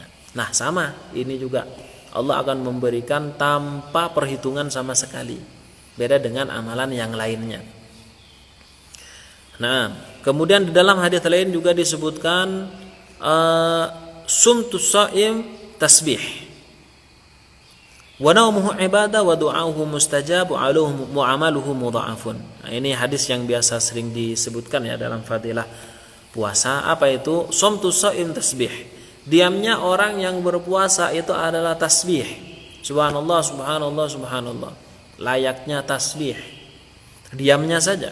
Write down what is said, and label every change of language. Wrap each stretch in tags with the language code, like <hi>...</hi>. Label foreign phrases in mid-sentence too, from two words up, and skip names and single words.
<id>Nah, sama ini juga Allah akan memberikan tanpa perhitungan sama sekali. Beda dengan amalan yang lainnya. Nah, kemudian di dalam hadis lain juga disebutkan</id> <ar>صمت الصائم تسبيح. ونومه عبادة ودعاؤه مستجاب وعمله مضاعف.</ar> <id>Nah, ini hadis yang biasa sering disebutkan ya dalam fadilah puasa. Apa itu?</id> <ar>صمت الصائم تسبيح.</ar> <id>Diamnya orang yang berpuasa itu adalah tasbih.</id> <ar>سبحان الله، سبحان الله، سبحان الله.</ar> <id>Layaknya tasbih. Diamnya saja.</id>